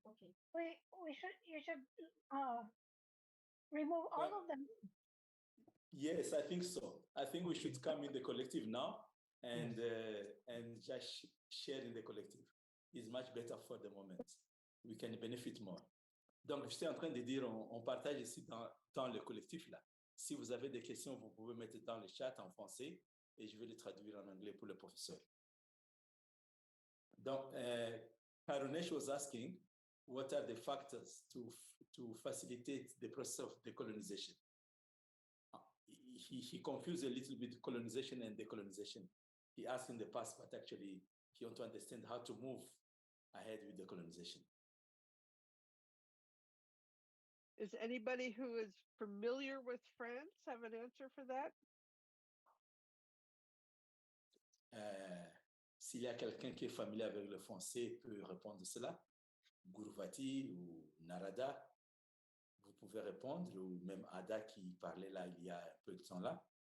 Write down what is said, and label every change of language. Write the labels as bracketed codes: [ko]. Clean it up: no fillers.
[en] Okay. You should remove all of them. Yes, I think so. I think we should come in the collective now and just share in the collective. It's much better for the moment. We can benefit more. [fr] Donc, j'étais en train de dire, on partage ici dans le collectif là. Si vous avez des questions, vous pouvez mettre dans le chat en français et je vais les traduire en anglais pour le professeur. [en] Donc, Karunesh was asking, what are the factors to facilitate the process of decolonization? He confused a little bit colonization and decolonization. He asked in the past, but actually he wants to understand how to move ahead with decolonization. Is anybody who is familiar with France have an answer for that? [fr] S'il y a quelqu'un qui est familier avec le français peut répondre cela. Guruvati ou Narada, vous pouvez répondre, ou même Ada qui parlait là il y a un peu de temps là.